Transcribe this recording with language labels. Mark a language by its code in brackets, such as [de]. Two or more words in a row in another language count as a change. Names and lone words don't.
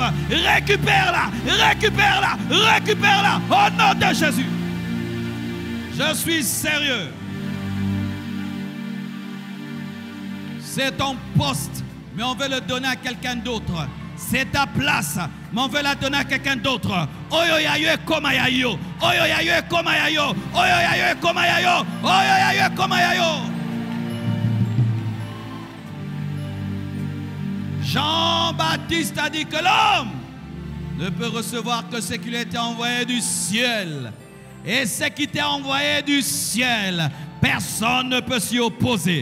[fr] Récupère-la. Récupère-la. Récupère-la au nom de Jésus. Je suis sérieux. C'est ton poste, mais on veut le donner à quelqu'un d'autre. C'est ta place, mais on veut la donner à quelqu'un d'autre. Oyoyayo et komayayo. Oyoyayo et komayayo. Oyoyayo et komayayo. Oyoyayo et komayayo. Jean-Baptiste a dit que l'homme ne peut recevoir que ce qui lui a été envoyé du ciel. Et ce qui t'est envoyé du ciel, personne ne peut s'y opposer.